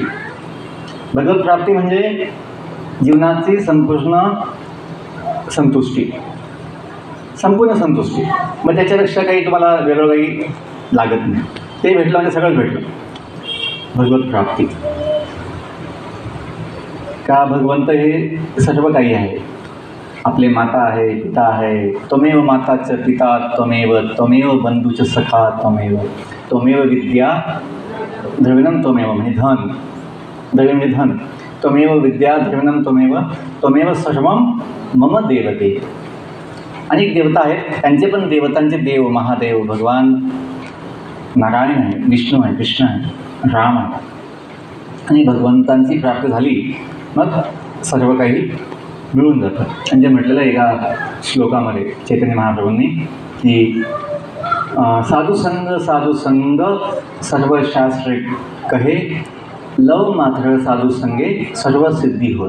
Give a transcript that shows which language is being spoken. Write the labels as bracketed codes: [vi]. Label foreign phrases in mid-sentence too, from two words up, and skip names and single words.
[mr] भगवत प्राप्ती म्हणजे जीवनाची संपूर्ण संतुष्टी, संपूर्ण संतुष्टी. मग त्याच्यापेक्षा काही तुम्हाला वेगळं काही लागत नाही. ते भेटलं म्हणजे सगळंच भेटलं. भगवत प्राप्ती. का? भगवंत हे सर्व काही आहे. आपले माता आहे, पिता आहे. [sa] त्वमेव माताच पिता त्वमेव बंधूच सखा त्वमेव विद्या द्रविणम त्वमेव, [mr] म्हणजे धन, द्रव्य म्हणजे धन. [sa] त्वमेव विद्या द्रविणम त्वमेव सर्वम मम देवते. [mr] अनेक देवता आहेत, त्यांचे पण देवतांचे देव महादेव भगवान नारायण आहे, विष्णू आहे, कृष्ण आहे, राम आहे. आणि भगवंतांची प्राप्ती झाली मग सर्व काही मिळून जातं. म्हणजे म्हटलेलं आहे एका श्लोकामध्ये चैतन्य महाप्रभूंनी की [bn] সাধুসঙ্গ সর্ব শাস্ত্রে কহে, লব মাত্র সাধুসঙ্গে সর্ব সিদ্ধি হয়.